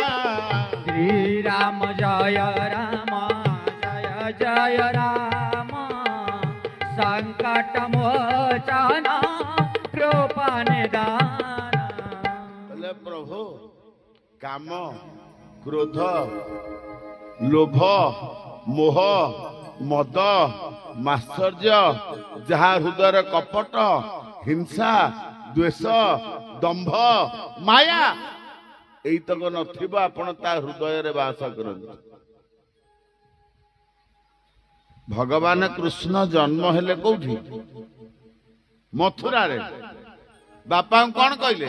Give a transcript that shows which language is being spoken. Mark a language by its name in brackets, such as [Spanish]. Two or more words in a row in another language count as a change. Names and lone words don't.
[Hindi] श्री राम जय राम जय जय राम संकट मोचन कृपा निदान। [Odia] ବୋଲେ ପ୍ରଭୁ କାମ କ୍ରୋଧ ଲୋଭ ମୋହ ମଦ ମାତ୍ସର୍ଯ୍ୟ ଯାହା ହୃଦୟ କପଟ ହିଂସା ଦ୍ୱେଷ ଦମ୍ଭ ମାୟା ଏଇ ତକ ନଥିବ ଆପଣ ତା ହୃଦୟ ରେ ବାସ କରନ୍ତୁ। ଭଗବାନ କୃଷ୍ଣ ଜନ୍ମ ହେଲେ କେଉଁଠି? ମଥୁରା ରେ। ବାପା କଣ କହିଲେ?